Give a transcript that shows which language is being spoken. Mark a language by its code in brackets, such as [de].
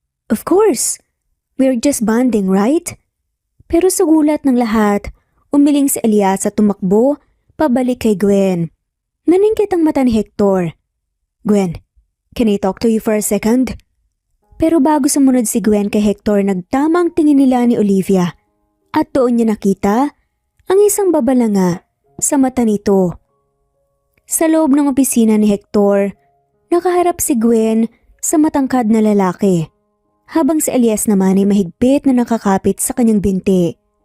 [en] Of course, we're just bonding, right? [tl] Pero sa gulat ng lahat, umiling si Elias at tumakbo pabalik kay Gwen. Naningkit ang mata ni Hector. [en] Gwen, can I talk to you for a second? [tl] Pero bago sumunod si Gwen kay Hector, nagtamang tingin nila ni Olivia. At doon niya nakita ang isang babalanga sa mata nito. Sa loob ng opisina ni Hector, nakaharap si Gwen sa matangkad na lalaki. Habang si Elias naman ay mahigpit na nakakapit sa kanyang binti.